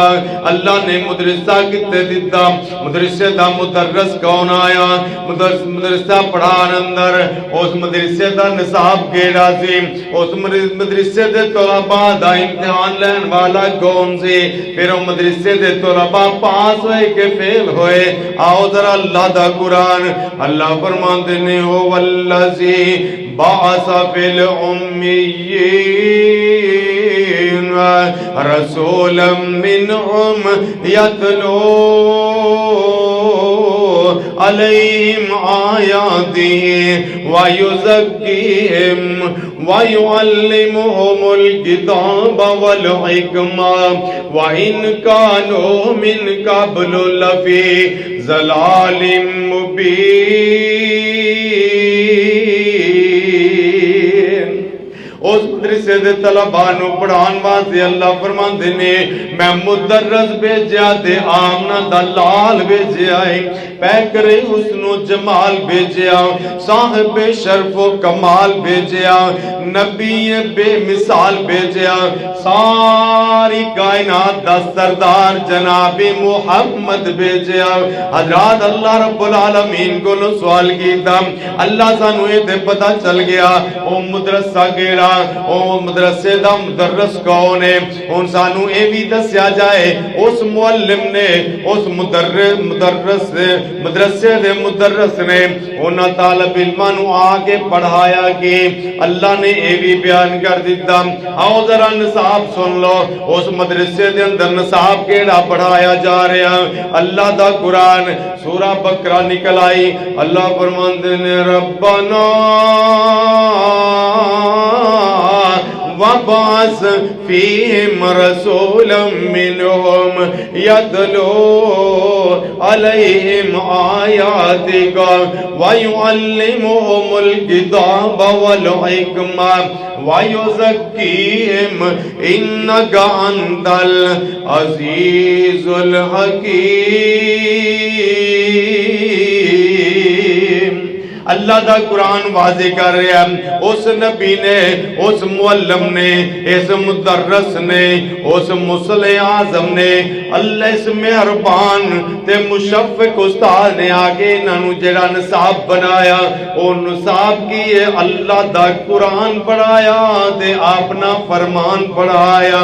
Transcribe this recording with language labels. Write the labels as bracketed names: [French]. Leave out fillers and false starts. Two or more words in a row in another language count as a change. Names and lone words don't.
[Punjabi] اللہ نے مدرسہ کتے دیتا، مدرسے دا مدرس کون آیا، مدرسہ پڑھان اندر اس مدرسے دا نصاب کیڑا سی، اس مدرسے دے طلباء دا امتحان لین والا کون سی، پھر وہ مدرسے دے طلباء پاس ہوئے کہ فیل ہوئے۔ آؤ ذرا اللہ دا قرآن، اللہ فرماندے نے [Arabic] ہو والذی بعث فی الامیین رسولا منہم یتلو علیہم آیاتہ ویزکیہم وَيُعَلِّمُهُمُ الْكِتَابَ وَالْحِكْمَةَ وَإِنْ كَانُوا مِنْ قَبْلُ لَفِي ضَلَالٍ مُبِينٍ۔ [Punjabi] اس مدرسے دے طلباء نو پڑھان واسطے اللہ فرماندے نے میں مدرس بھیجیا تے آمنہ دا لال بھیجیا ہے، پیکر حسن و جمال بھیجیا، صاحب شرف و کمال بھیجیا، نبی بے مثال بھیجیا، ساری کائنات دا سردار جناب محمد بھیجیا۔ حضرات اللہ رب العالمین کو سوال کیتا، اللہ سانو یہ تے پتہ چل گیا او مدرسہ گیڑا، او مدرسے دا مدرس کون ہے، ان سانو اے بھی دسیا جائے اس معلم نے، اس مدرسے دے مدرس نے انہا طالب علماں نو آگے پڑھایا کہ اللہ نے اے بھی بیان کر دیتا۔ آؤ ذرا نصاب سن لو، اس مدرسے دے اندر نصاب کیڑا پڑھایا جا رہا، اللہ دا قرآن سورہ بقرہ نکل آئی۔ اللہ فرماندے نے [Arabic] ربنا وَمَا وَبَعَثْ فِيهِمْ رَسُولًا مِّنْهُمْ يَتْلُو عَلَيْهِمْ آيَاتِكَ وَيُعَلِّمُهُمُ الْكِتَابَ وَالْحِكْمَةَ وَيُزَكِّيهِمْ إِنَّكَ أَنْتَ الْعَزِيزُ الْحَكِيمُ۔ [Punjabi] اللہ دا قرآن واضح کر رہا ہے، اس نبی نے، اس معلم نے، اس مدرس نے، اس مصلح اعظم نے، اللہ اس مہربان تے مشفق استاد نے آگے انہوں جڑا نصاب بنایا، او نصاب کی اللہ دا قرآن پڑھایا تے اپنا فرمان پڑھایا۔